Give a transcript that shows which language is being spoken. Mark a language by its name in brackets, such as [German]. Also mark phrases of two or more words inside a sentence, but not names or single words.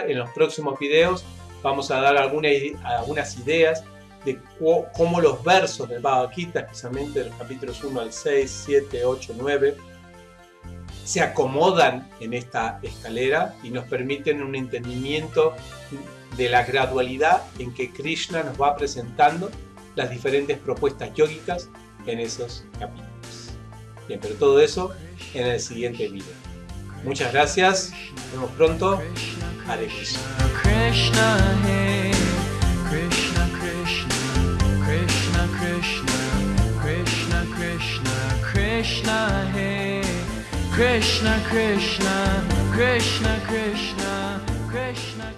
[Spanish] En los próximos videos vamos a dar algunas ideas de cómo los versos del Bhagavad Gita, especialmente de los capítulos 1 al 6, 7, 8, 9, se acomodan en esta escalera y nos permiten un entendimiento de la gradualidad en que Krishna nos va presentando las diferentes propuestas yógicas en esos capítulos. Bien, pero todo eso en el siguiente video. Muchas gracias, nos vemos pronto. Hare Krishna. Krishna, hey, Krishna, Krishna, Krishna, Krishna, Krishna, Krishna, Krishna, hey, Krishna, Krishna, Krishna, Krishna, Krishna.